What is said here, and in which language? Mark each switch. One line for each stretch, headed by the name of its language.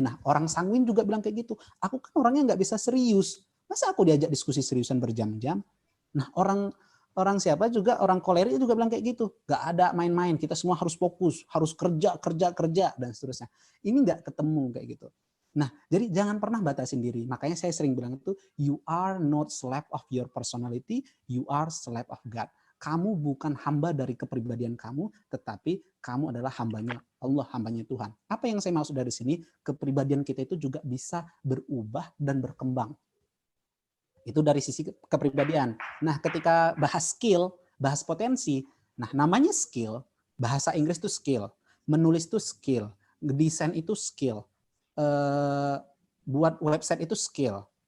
Indonesian: Nah, orang sanguin juga bilang kayak gitu. Aku kan orangnya nggak bisa serius. Masa aku diajak diskusi seriusan berjam-jam? Nah, orang siapa juga, orang kolerik juga bilang kayak gitu. Nggak ada main-main, kita semua harus fokus, harus kerja, dan seterusnya. Ini nggak ketemu kayak gitu. Nah, jadi jangan pernah batasin diri. Makanya saya sering bilang itu,
English: you are not slave of your personality, you are slave of God.
Indonesian: Kamu bukan hamba dari kepribadian kamu, tetapi kamu adalah hambanya Allah, hambanya Tuhan. Apa yang saya maksud dari sini? Kepribadian kita itu juga bisa berubah dan berkembang. Itu dari sisi kepribadian. Nah, ketika bahas skill, bahas potensi, nah namanya skill, bahasa Inggris itu skill, menulis itu skill, desain itu skill, buat website itu skill.